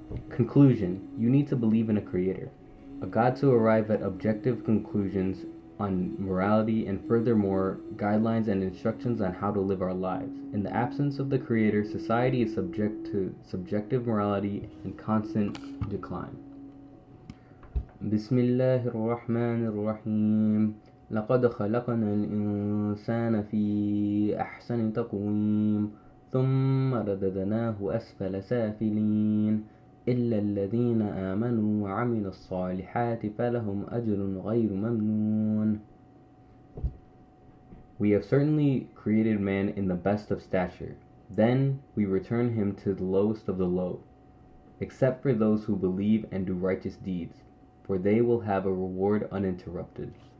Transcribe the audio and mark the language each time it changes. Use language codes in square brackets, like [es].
[en] Conclusion: you need to believe in a Creator, a God to arrive at objective conclusions on morality, and furthermore, guidelines and instructions on how to live our lives. In the absence of the Creator, society is subject to subjective morality and constant decline. [ar] بسم الله الرحمن الرحيم لقد خلقنا الإنسان في أحسن تقويم ثم رددناه أسفل سافلين إلا الذين آمنوا وعملوا الصالحات فلهم أجر غير ممنون. [en] We have certainly created man in the best of stature. Then we return him to the lowest of the low, except for those who believe and do righteous deeds, for they will have a reward uninterrupted.